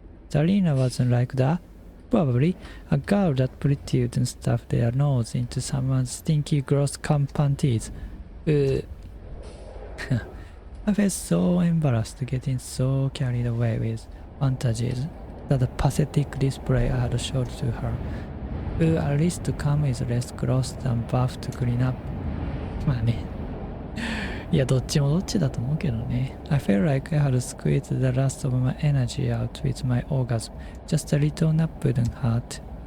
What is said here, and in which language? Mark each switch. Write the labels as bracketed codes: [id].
[en] Zarina wasn't like that. Probably a girl that pretty wouldn't stuff their nose into someone's stinky gross cum panties. I I felt so embarrassed getting so carried away with fantasies that the pathetic display I had showed to her. Will at least come with less clothes than bath to clean up. [ja] まあね。いや、どっちもどっちだと思うけどね。 [en] I felt like I had squeezed the last of my energy out with my orgasm. Just a little nap wouldn't hurt.